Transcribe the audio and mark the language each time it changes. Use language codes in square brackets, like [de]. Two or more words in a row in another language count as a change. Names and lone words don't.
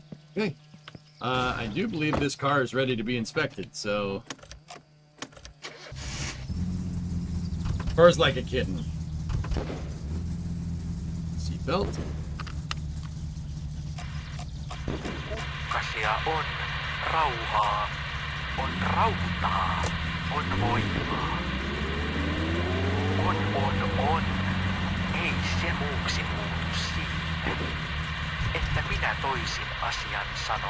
[en] Okay. I do believe this car is ready to be inspected, so... Purrs like a kitten. Seatbelt. [fi] Ukkasia on rauhaa, on rautaa, on voimaa. On. Ei se muuksi muutu siitä, että minä toisin asian sanon.